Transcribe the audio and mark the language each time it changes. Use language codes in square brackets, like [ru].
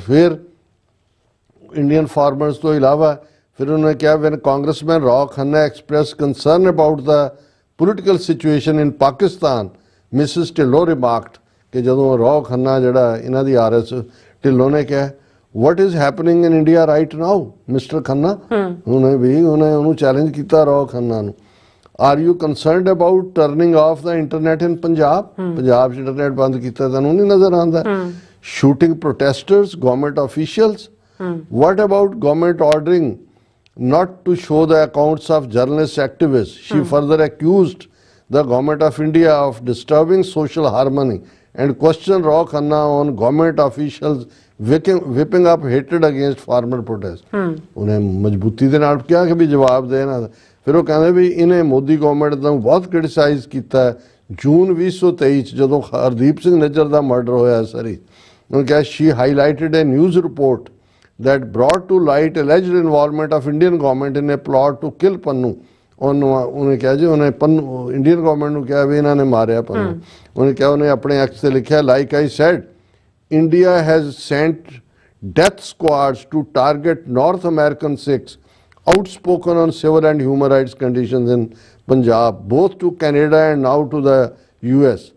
[pa] ਫਿਰ Indian farmers ਤੋਂ ਇਲਾਵਾ ਫਿਰ ਉਹਨੇ ਕਿਹਾ [en] when congressman Rao Khanna express concern about the political situation in Pakistan, Mrs Dhillon remarked [pa] ਕਿ ਜਦੋਂ ਰਾਓ ਖੰਨਾ ਜਿਹੜਾ ਇਹਨਾਂ ਦੀ RS ਢਿੱਲੋਂ ਨੇ ਕਿਹਾ [en] what is happening in India right now Mr. Khanna। [pa] ਉਹਨੇ ਉਹਨੂੰ ਚੈਲੰਜ ਕੀਤਾ ਰਾਓ ਖੰਨਾ ਨੂੰ, [en] are you concerned about turning off the internet in Punjab? [pa] Punjab 'ਚ ਇੰਟਰਨੈਟ ਬੰਦ ਕੀਤਾ, ਤੁਹਾਨੂੰ ਨਹੀਂ ਨਜ਼ਰ ਆਉਂਦਾ? [en] shooting protesters, government officials, what about government ordering not to show the accounts of journalist activists? She further accused the government of India of disturbing social harmony and questioned Rao Khanna on government officials whipping up hatred against farmer protest। [pa] ਉਹਨੇ ਮਜ਼ਬੂਤੀ ਦੇ ਨਾਲ ਕਿਹਾ ਕਿ ਵੀ ਜਵਾਬ ਦੇ ਇਹਨਾਂ ਦਾ। ਫਿਰ ਉਹ ਕਹਿੰਦੇ ਵੀ ਇਹਨੇ ਮੋਦੀ ਗਵਰਨਮੈਂਟ ਨੂੰ ਬਹੁਤ ਕ੍ਰਿਟਿਸਾਈਜ਼ ਕੀਤਾ ਜੂਨ 2023 'ਚ ਜਦੋਂ ਹਰਦੀਪ ਸਿੰਘ ਨਿੱਜਰ ਦਾ ਮਰਡਰ ਹੋਇਆ ਸਰੀ। ਉਹਨੇ ਕਿਹਾ [en] She highlighted a news report that brought to light alleged involvement of Indian government in a plot to kill Pannu। [pa] ਉਹਨੇ ਕਿਹਾ ਜੀ ਉਹਨੇ ਪੰਨੂ ਇੰਡੀਅਨ ਗਵਰਨਮੈਂਟ ਨੂੰ ਕਿਹਾ ਵੀ ਇਹਨਾਂ ਨੇ ਮਾਰਿਆ ਪੰਨੂ। ਉਹਨੇ ਕਿਹਾ ਉਹਨੇ ਆਪਣੇ ਐਕਸ ਤੇ ਲਿਖਿਆ [en] Like I said India has sent death squads to target North American Sikhs outspoken on civil and human rights conditions in Punjab, both to Canada and now to the US।